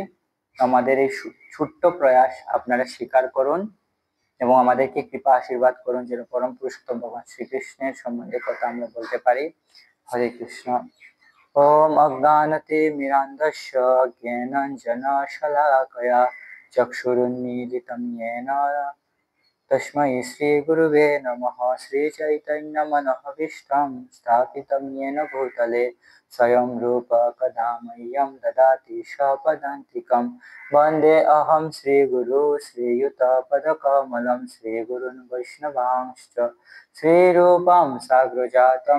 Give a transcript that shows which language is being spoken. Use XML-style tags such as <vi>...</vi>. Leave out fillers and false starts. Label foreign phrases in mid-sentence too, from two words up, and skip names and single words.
<bn>আমাদের এই ছোট্ট প্রয়াস আপনারা স্বীকার করুন এবং আমাদেরকে কৃপা আশীর্বাদ করুন যেন পরম পুরুষোত্তম ভগবান শ্রীকৃষ্ণের সম্বন্ধে কথা আমরা বলতে পারি।</bn> <sa>হরে কৃষ্ণ। ওম অজ্ঞানতে মিরান্ধস্য জ্ঞানাঞ্জন শলাকয়া চক্ষুরুন্মীলিতং येन तस्मै श्री गुरुवे नमः। श्री चैतन्य मनोभीष्टं स्थापितं येन भूतले स्वयं रूप कदा मह्यं ददाति स्वपदान्तिकं। वन्दे अहं श्रीगुरु श्रीयुतपदकमलं श्रीगुरुन् वैष्णवांश्च श्रीरूपं साग्रजातं</sa>